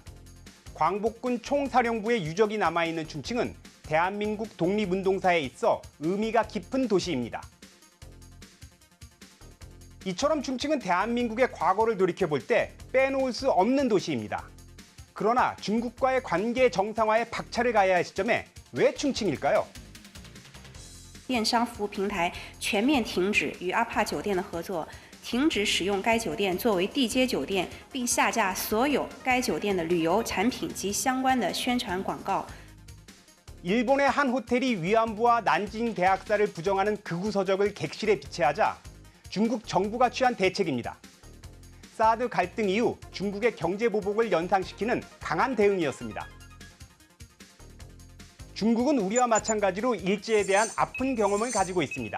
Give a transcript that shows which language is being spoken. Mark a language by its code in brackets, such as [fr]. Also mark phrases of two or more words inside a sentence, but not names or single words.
[ko] 광복군 총사령부의 유적이 남아있는 충칭은 대한민국 독립운동사에 있어 의미가 깊은 도시입니다. 이처럼 충칭은 대한민국의 과거를 돌이켜볼 때 빼놓을 수 없는 도시입니다. 그러나 중국과의 관계 정상화에 박차를 가해야 할 시점에 왜 충칭일까요? [zh] 电商服务平台全面停止与阿帕酒店的合作，停止使用该酒店作为地接酒店，并下架所有该酒店的旅游产品及相关的宣传广告。 [ko] 일본의 한 호텔이 위안부와 난징 대학살을 부정하는 극우 서적을 객실에 비치하자 중국 정부가 취한 대책입니다. 사드 갈등 이후 중국의 경제 보복을 연상시키는 강한 대응이었습니다. 중국은 우리와 마찬가지로 일제에 대한 아픈 경험을 가지고 있습니다.